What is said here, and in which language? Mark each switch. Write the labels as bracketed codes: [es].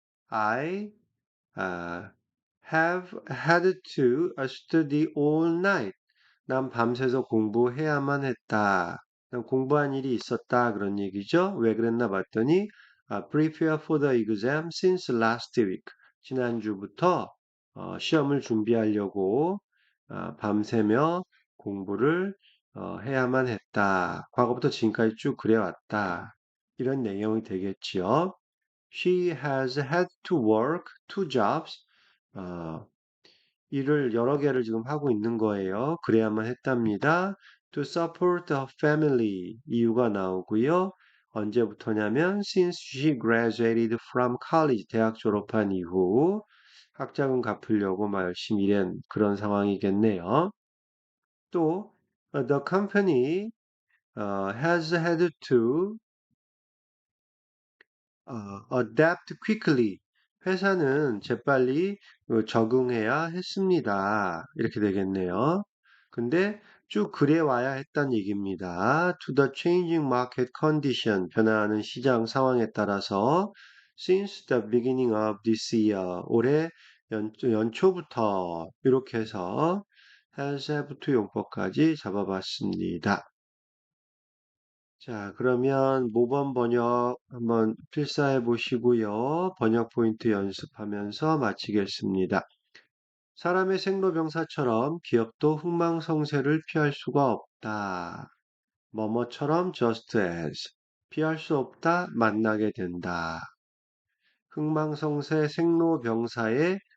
[en] I have had to study all night. [ko] 난 밤새서 공부해야만 했다. 난 공부한 일이 있었다. 그런 얘기죠. 왜 그랬나 봤더니 [en] prepare for the exam since last week. [ko] 지난주부터 시험을 준비하려고 밤새며 공부를 해야만 했다. 과거부터 지금까지 쭉 그래왔다. 이런 내용이 되겠지요. [en] She has had to work two jobs. [ko] 어, 일을 여러 개를 지금 하고 있는 거예요. 그래야만 했답니다. [en] To support her family. [ko] 이유가 나오고요. 언제부터냐면 [en] since she graduated from college. [ko] 대학 졸업한 이후 학자금 갚으려고 열심히 일한 그런 상황이겠네요. [en] 또 the company has had to adapt quickly. [ko] 회사는 재빨리 적응해야 했습니다. 이렇게 되겠네요. 근데 쭉 그래 와야 했단 얘기입니다. [en] To the changing market condition, [ko] 변화하는 시장 상황에 따라서 [en] since the beginning of this year, [ko] 올해 연초부터 이렇게 해서 [en] has have to [ko] 용법까지 잡아봤습니다. 자, 그러면 모범 번역 한번 필사해 보시고요. 번역 포인트 연습하면서 마치겠습니다. 사람의 생로병사처럼 기업도 흥망성쇠를 피할 수가 없다. 뭐뭐처럼 [en] just as [ko] 피할 수 없다. 만나게 된다. 흥망성쇠 생로병사의